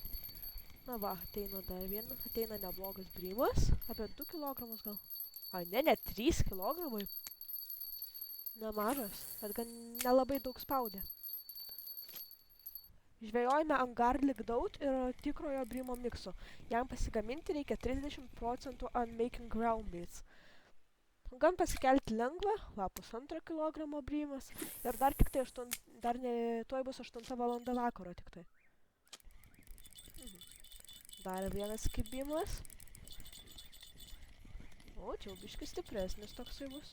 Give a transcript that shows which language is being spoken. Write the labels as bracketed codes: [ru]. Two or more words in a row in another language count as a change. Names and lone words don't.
[lt] Na va, ateina dar vienas, ateina neblogas brymas, apie 2 kg gal. Ai, ne, 3 kg. Nemažas, bet gan nelabai daug spaudė. Žvejojame ant [en] garlic daut [lt] ir tikrojo brymo mikso. Jam pasigaminti reikia 30% ant [en] making ground baits. [lt] Gan pasikelti lengva, va, 1,5 kg brymas. Ir dar tik tai tuoj bus 8 valanda vakaro tik tai. Dar vienas kibimas. O, čia jau biškį stipresnis toksai bus.